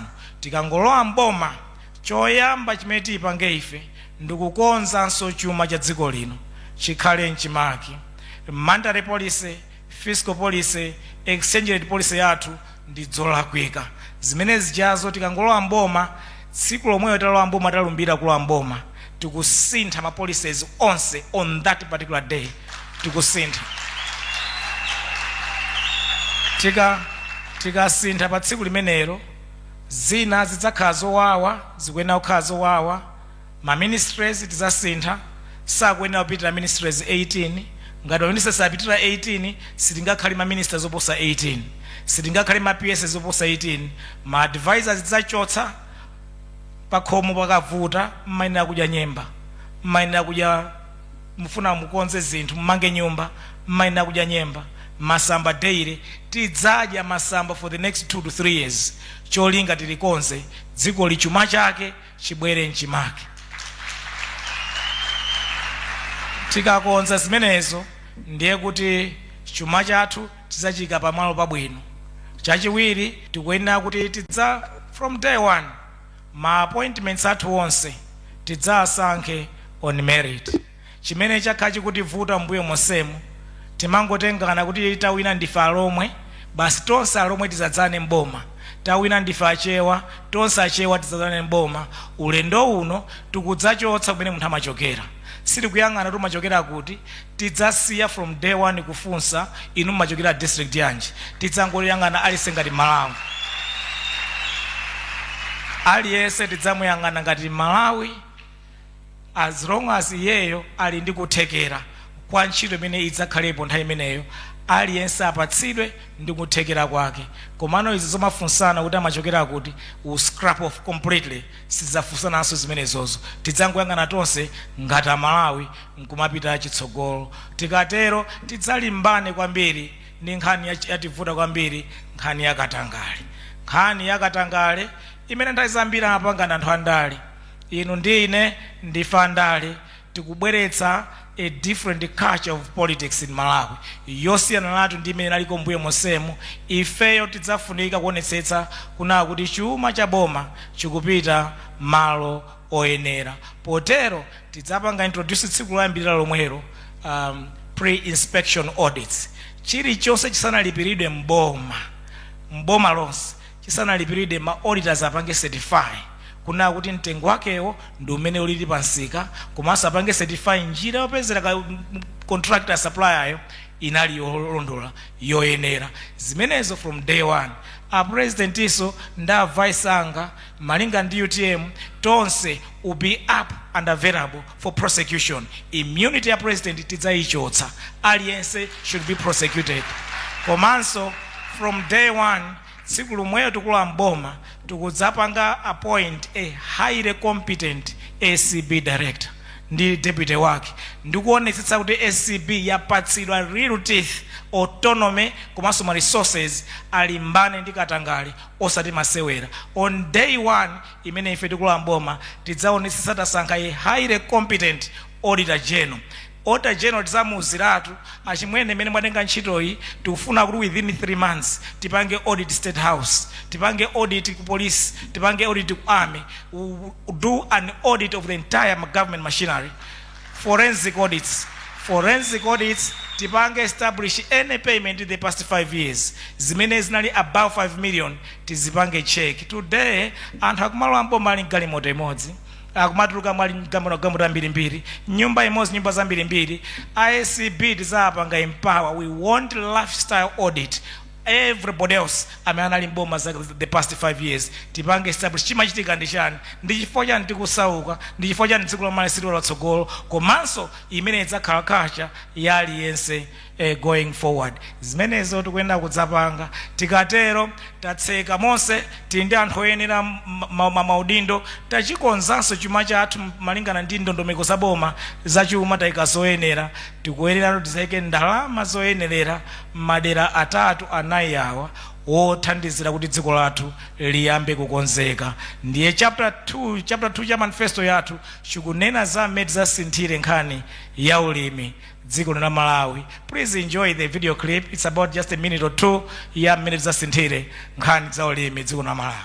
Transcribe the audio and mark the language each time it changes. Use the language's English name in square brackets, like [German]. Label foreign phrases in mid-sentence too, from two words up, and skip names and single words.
[Nyanja] Tikangolowa mboma, choyamba chimene tipange ife ndikukonzanso chuma cha dziko lino chikhale nchimake. [English] Monetary policy, fiscal policy, exchange rate policy [Nyanja] yathu ndi zolakwika. Zimene zijazo tikangolowa mboma, tsiku lomweyo talowa mboma talumbira kulowa mboma, tikusintha ma policies onse [English] on that particular day. [Nyanja] Tikusintha. Tikasintha pa tsiku limenelo, zina zidzakhala zowawa, zikuyenera kukhala zowawa. Ma ministries tidzasintha, sakuyenera kupitira ministries 18. Ngati ma ministers apitira 18, sitingakhale ma ministers oposa 18, sitingakhale ma PS oposa 18. Ma advisors tidzachotsa pakhomo pakavuta, mmayenera kudya nyemba, mmayenera kudya mufuna mukonze zinthu mmange nyumba, mmayenera kudya nyemba. Masamba daily tidzadya masamba [English] for the next 2 to 3 years. [Nyanja] Cholinga tilikonze dziko lichuma chake chibwere nchimake. Tikakonza zimenezo ndiye kuti chuma chathu tidzachika pamalo pabwino. Chachiwiri tikuyenera kuti tidza [English] from day one [Nyanja] ma appointments athu onse tidzasankhe [English] on merit. [Nyanja] Chimene chakhala chikutivuta mbuyo monsemu, timangotengana kuti tawina ndife alomwe, basi tonse alomwe tidzadzane mboma. Tawina ndife achewa, tonse achewa tidzadzane mboma. Ulendo uno tikudzachotsa kumene munthu amachokera. Siri kuyang'ana tu machokera kuti, tidzasiya [English] from day one [Nyanja] kufunsa inu machokera district yanji. Tidzangoyang'ana alise ngati Malawi. Aliyese tidzamuyang'ana ngati Malawi, [English] as long as [Nyanja] yeyo ali ndi kuthekera kwa ntchito imene idzakhalepo nthawi imeneyo, aliyense apatsidwe ndi kuthekera kwake. Komano izi zomafunsana kuti amachokera kuti [English] scrap off completely, [Nyanja] sizidzafunsananso zimenezozo. Tidzangoyang'ana tonse ngati Malawi nkumapita chitsogolo. Tikatero tidzalimbane kwambiri ndi nkhani yativuta kwambiri, nkhani yakatangale. Nkhani yakatangale imene nthawi zambiri amapangana anthu andale. Inu ndine ndife andale, tikubweretsa [English] a different culture of politics in Malawi. [Nyanja] Yosiyana natu ndi imene naliko mbuyo monsemu. Ifeyo tidzafunika kuonetsetsa kuna kuti chuma cha boma chikupita malo oyenera. Potero tidzapanga introduce tsiku loyambirira lomwero [English] pre-inspection audits. [Nyanja] Chilichonse chisanalipiridwe mboma lonse, chisanalipiridwe ma auditors apange certify kuna kuti mtengo wakewo ndi umene ulili pansika, komanso apange certify njira yopezera ka contractor supplier inali yolondola yoyenera. Zimenezo [English] from day one [Nyanja] a president iso nda vice anga malinga ndi UTM tonse [English] will be up and available for prosecution. [Nyanja] Immunity ya president tidzaichotsa, aliyense [English] should be prosecuted. [Nyanja] Komanso [English] from day one [Nyanja] tsiku lomweyo tikula mboma tikudzapanga [English] appoint a highly competent ACB director [Nyanja] ndi deputy wake, ndikuonetsetsa kuti ACB yapatsidwa [English] real teeth, [Nyanja] autonomy komanso ma resources alimbane ndi katangale osati masewera. [English] On day one [Nyanja] imene ife tikula mboma tidzaonetsetsa tasankha [English] a highly competent auditor general. Auditor general [Nyanja] tizamuuziratu achimwene mene mwatenga ntchitoyi tikufuna kuti [English] within 3 months [Nyanja] tipange [English] audit state house, [Nyanja] tipange audit ku police, tipange audit ku army, [English] do an audit of the entire government machinery, forensic audits, [Nyanja] tipange [English] establish any payment in the past 5 years [Nyanja] zimene zinali [English] above 5 million [Nyanja] tizipange check. Today anthu akumalowa mboma ali galimoto imodzi, akumatuluka mwali gambo mbiri, nyumba imodzi, nyumba za mbiri. ICB tizapanga empower. [English] We want lifestyle audit. Everybody else [Nyanja] ameanali mboma za [English] the past 5 years [Nyanja] tipange establish chimachitika ndi chani, ndi chifukwa chani tikusauka, ndi chifukwa chani tsiku lomwe sili latsogolo, komanso imene idzakhala kacha yaliyense [English] going forward. [Nyanja] Zimenezo tikuyenda kudzapanga. Tikatero tatseka monse tindi anthu oyenera maudindo, tachikonzanso chuma chathu malingana ndi ndondomeko za boma za chuma tayikazoyenera. Tikuyenera tizayike ndalama zoyenerera madera 3 anayi awa wothandizira kuti dziko lathu liyambe kukonzeka. Ndiye chapter 2 cha manifesto yathu chikunena za mmene zasinthire nkhani ya ulimi dziko la Malawi. [English] Please enjoy the video clip. It's about just a minute or two [Nyanja] ya mmene zasinthire nkhani za ulimi dziko la Malawi.